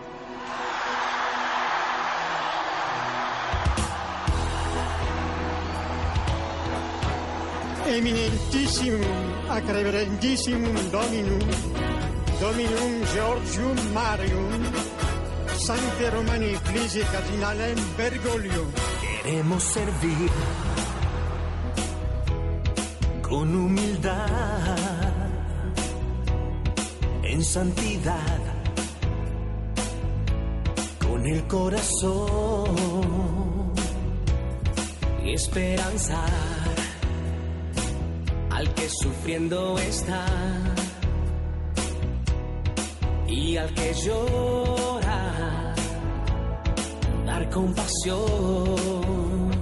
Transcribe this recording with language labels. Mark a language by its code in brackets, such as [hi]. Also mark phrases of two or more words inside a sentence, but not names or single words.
[la] Eminentissimum ac reverendissimum Dominum Georgium Marium, Sancte Romani Ecclesiae Cardinalem Bergoglio. [es] Queremos servir con humildad, en santidad, con el corazón y esperanzar al que sufriendo está y al que llora, dar compasión.